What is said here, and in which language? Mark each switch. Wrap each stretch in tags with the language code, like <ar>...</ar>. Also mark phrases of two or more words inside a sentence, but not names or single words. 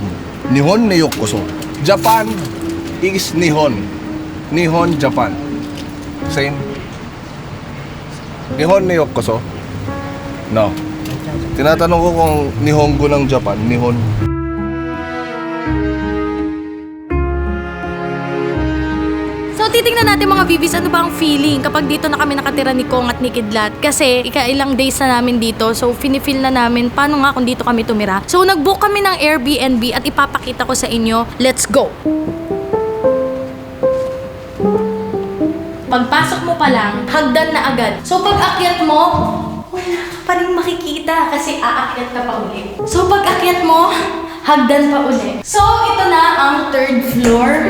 <ja>日本なようこそ.</ja> <en>Japan is Nihon. Nihon, Japan. Same.</en> <ja>日本なようこそ.</ja> <en>No.</en> <tl>Tinatanong ko kung Nihongo ng Japan. Nihon. So, titingnan natin mga bibis, ano ba ang feeling kapag dito na kami nakatira ni Kong at ni Kidlat. Kasi, ilang days na namin dito. So, finifeel na namin paano nga kung dito kami tumira. So, nag-book kami ng Airbnb at ipapakita ko sa inyo.</tl> <en>Let's go!</en> <tl>Pagpasok mo pa lang, hagdan na agad. So, pag akyat mo, wala ka pa rin makikita kasi aakyat ka pa ulit. So, pag akyat mo, hagdan pa ulit. So, ito na ang third floor.</tl>